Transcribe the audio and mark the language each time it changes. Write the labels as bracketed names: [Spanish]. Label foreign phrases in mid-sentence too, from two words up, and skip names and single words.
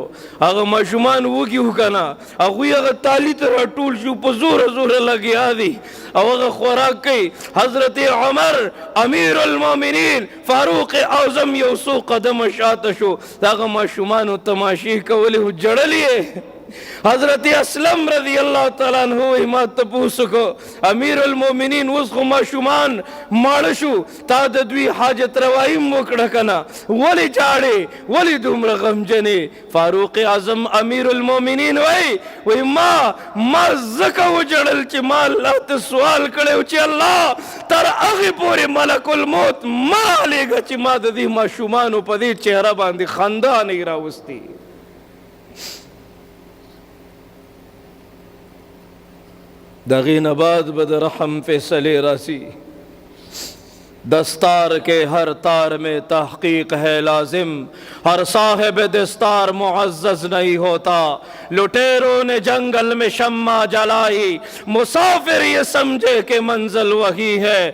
[Pashto] هغه ماشومان وږي وو که نه، هغوی هغه تالي ته راټول شو، په زوره زوره لګیا دي او هغه خوراک کوي. حضرت عمر [Arabic] امیر المؤمنین [Pashto] فاروق اعظم یو څو قدمه شاته شو، د هغه ماشومانو تماشې کولې و، جړل یې. حضرت اسلم [Arabic] رضی اللہ تعالیٰ عنہ [Pashto] ما تپوس کو [Arabic] امیر المؤمنین [Pashto] اوس خو ماشومان ماړه شو، تا د دوی حاجت روايي وکړه کنه، ولې جاړې ولې دومره غمجنې؟ فاروق اعظم [Arabic] امیر المؤمنین [Pashto] وای ما ځکه وجړل چې ما الله ته سوال کړی چې الله تر هغې پورې [Arabic] ملک الموت [Pashto] ما لېږه چې ما د دې ماشومانو په دې چهره باندې خندا نه راوستي. [Urdu] دغی نباد بد رحم فیصلے راسی، دستار کے ہر تار میں تحقیق ہے لازم، ہر صاحب دستار معزز نہیں ہوتا. لٹیروں نے جنگل میں شمع جلائی، مسافر یہ سمجھے کہ منزل وہی ہے.